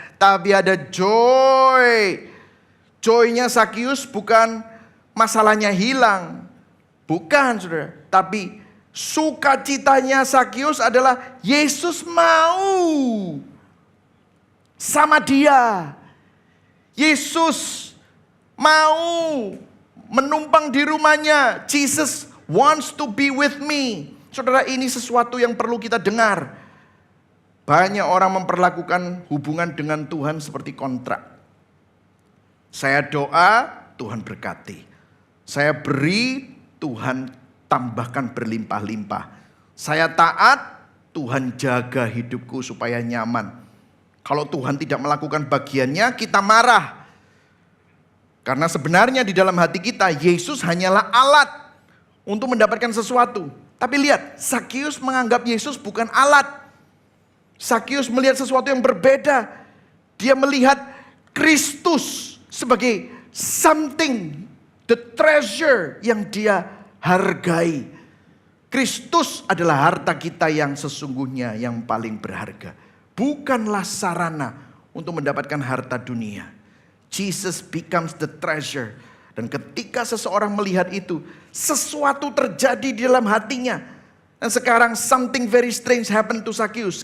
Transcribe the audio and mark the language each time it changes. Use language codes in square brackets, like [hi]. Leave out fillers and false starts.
[id] Tapi ada joy. Joy-nya Sakyus bukan masalahnya hilang. Bukan, saudara. Tapi sukacitanya Sakyus adalah Yesus mau sama dia. Yesus mau menumpang di rumahnya. [en] Jesus wants to be with me. [id] Saudara, ini sesuatu yang perlu kita dengar. Banyak orang memperlakukan hubungan dengan Tuhan seperti kontrak. Saya doa, Tuhan berkati. Saya beri, Tuhan tambahkan berlimpah-limpah. Saya taat, Tuhan jaga hidupku supaya nyaman. Kalau Tuhan tidak melakukan bagiannya, kita marah. Karena sebenarnya di dalam hati kita, Yesus hanyalah alat untuk mendapatkan sesuatu. Tapi lihat, Sakyus menganggap Yesus bukan alat. Sakyus melihat sesuatu yang berbeda. Dia melihat Kristus sebagai [en] something, the treasure [id] yang dia hargai. Kristus adalah harta kita yang sesungguhnya yang paling berharga. Bukanlah sarana untuk mendapatkan harta dunia. [en] Jesus becomes the treasure. [id] Dan ketika seseorang melihat itu, sesuatu terjadi di dalam hatinya. Dan sekarang [en] something very strange happened to Sakyus.